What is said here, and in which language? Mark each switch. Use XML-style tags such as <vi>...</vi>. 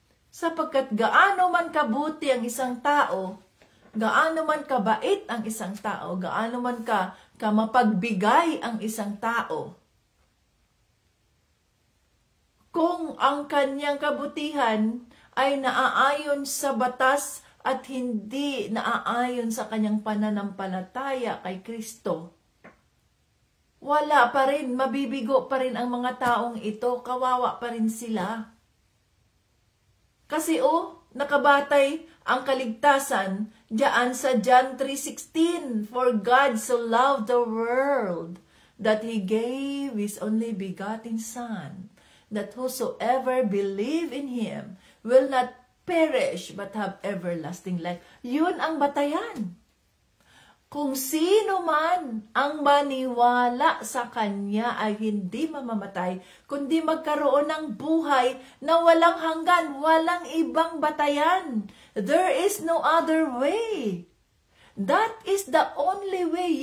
<tl>Sapagkat gaano man kabuti ang isang tao, gaano man kabait ang isang tao, gaano man ka mapagbigay ang isang tao, kung ang kanyang kabutihan ay naaayon sa batas at hindi naaayon sa kanyang pananampalataya kay Kristo, wala pa rin, mabibigo pa rin ang mga taong ito, kawawa pa rin sila. Kasi nakabatay ang kaligtasan diyan sa</tl> <en>John 3:16, for God so loved the world that He gave His only begotten Son, that whosoever believe in Him will not perish but have everlasting life.</en> <tl>Yun ang batayan. Kung sino man ang maniwala sa Kanya ay hindi mamamatay, kundi magkaroon ng buhay na walang hanggan, walang ibang batayan.</tl> <en>There is no other way. That is the only way.</en>